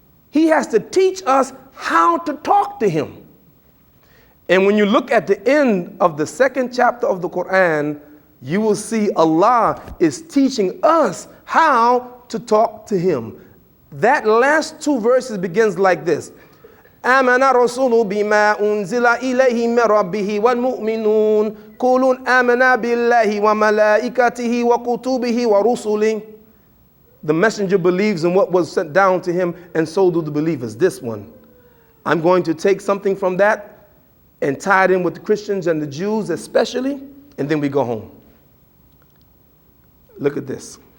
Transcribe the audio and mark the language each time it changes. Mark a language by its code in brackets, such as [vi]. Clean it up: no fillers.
[en] He has to teach us how to talk to him. And when you look at the end of the second chapter of the Quran, you will see Allah is teaching us how to talk to him. That last two verses begins like this. [ar] آمن الرسول بما أنزل إليه من ربه والمؤمنون كل آمنا بالله وملائكته وكتبه ورسله. [en] The messenger believes in what was sent down to him, and so do the believers. This one. I'm going to take something from that and tie it in with the Christians and the Jews especially, and then we go home. Look at this.